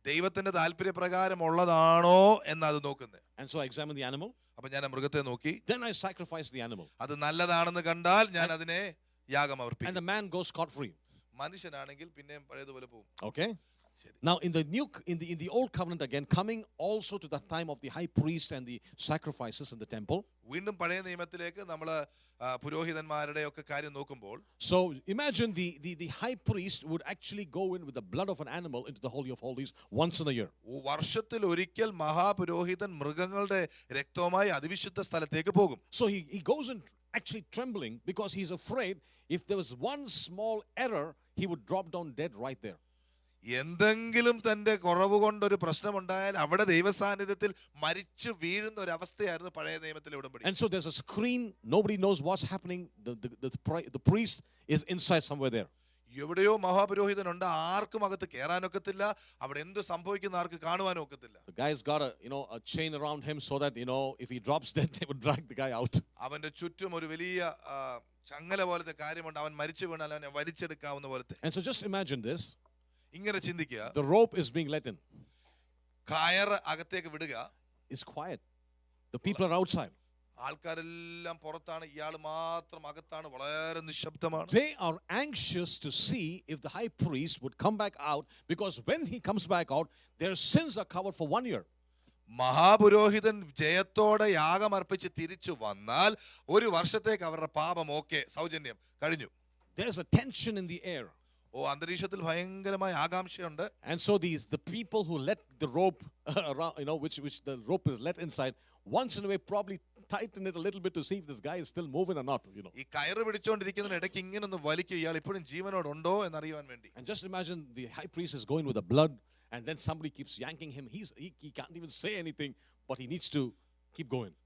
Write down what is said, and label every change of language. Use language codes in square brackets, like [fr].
[ml] ദൈവത്തിന്റെ താല്പര്യപ്രകാരം ഉള്ളതാണോ എന്ന് നോക്കുന്നത്. [en] And so I examine the animal. [ml] അപ്പൊ ഞാൻ മൃഗത്തെ നോക്കി. [en] Then I sacrifice the animal. [ml] അത് നല്ലതാണെന്ന് കണ്ടാൽ ഞാൻ അതിനെ യാഗം [en] And [ml] അർപ്പിക്കും. [en] the man goes scot-free. [ml] മനുഷ്യനാണെങ്കിൽ പിന്നെയും പഴയതുപോലെ പോകും. [en] Okay? Now in the old covenant again, coming also to the time of the high priest and the sacrifices in the temple. [ml] വീണ്ടും പഴയ നിയമത്തിലേക്ക് നമ്മൾ പുരോഹിതന്മാരുടെ ഒക്കെ കാര്യം നോക്കുമ്പോൾ [en] So imagine the high priest would actually go in with the blood of an animal into the Holy of Holies once in a year. [ml] വർഷത്തിൽ ഒരിക്കൽ മഹാപുരോഹിതൻ മൃഗങ്ങളുടെ രക്തവുമായി അതിവിശുദ്ധ സ്ഥലത്തേക്ക് പോകും. [en] So he goes in actually trembling because he's afraid if there was one small error, he would drop down dead right there. [ml] എന്തെങ്കിലും തന്റെ കുറവ് കൊണ്ടൊരു പ്രശ്നമുണ്ടായാൽ അവിടെ ദൈവസാന്നിധ്യത്തിൽ മരിച്ചു വീഴുന്ന ഒരു അവസ്ഥയായിരുന്നു പഴയ നിയമത്തിലെ ഉടമ്പടി. [en] And so there's a screen, nobody knows what's happening. The priest is inside somewhere there. [ml] എവിടെയോ മഹാപുരോഹിതനുണ്ട്, ആർക്കും അകത്ത് കയറാനൊക്കത്തില്ല, അവിടെ എന്ത് സംഭവിക്കുന്ന ആർക്ക് കാണുവാനും ഒക്കത്തില്ല. [en] The guy's got a chain around him so that if he drops dead, they would drag the guy out. [ml] അവന്റെ ചുറ്റും ഒരു വലിയ ചങ്ങല പോലത്തെ കാര്യമുണ്ട്, അവൻ മരിച്ചു വീണാൽ അവനെ വലിച്ചെടുക്കാവുന്ന പോലത്തെ. [en] And so just imagine this. [ml] ഇങ്ങനെ ചിന്തിക്കുക, [en] The rope is being let in. [ml] കയറ് അകത്തേക്ക് വിടുക. [en] It's quiet. The people are outside. [ml] ആൾക്കാരെല്ലാം പുറത്താണ്, ഇയാൾ മാത്രം അകത്താണ്, വളരെ നിശബ്ദമാണ്. [en] They are anxious to see if the high priest would come back out, because when he comes back out, their sins are covered for 1 year. [ml] മഹാപുരോഹിതൻ ജയത്തോടെ യാഗം അർപ്പിച്ച് തിരിച്ചു വന്നാൽ ഒരു വർഷത്തേക്ക് അവരുടെ പാപം സൗജന്യം കഴിഞ്ഞു. [en] There's a tension in the air. [ml] അന്തരീക്ഷത്തിൽ ഭയങ്കരമായ ആകാംക്ഷയുണ്ട്. [en] And so the people who let the rope around, which the rope is let inside, once in a way probably tighten it a little bit to see if this guy is still moving or not. [ml] ഈ കയറ് പിടിച്ചോണ്ടിരിക്കുന്നതിന് ഇടയ്ക്ക് ഇങ്ങനെ ഒന്ന് വലിക്കും, ഇയാൾ ഇപ്പോഴും ജീവനോടുണ്ടോ എന്നറിയാൻ വേണ്ടി. [en] And just imagine the high priest is going with the blood, and then somebody keeps yanking him. He can't even say anything, but he needs to keep going.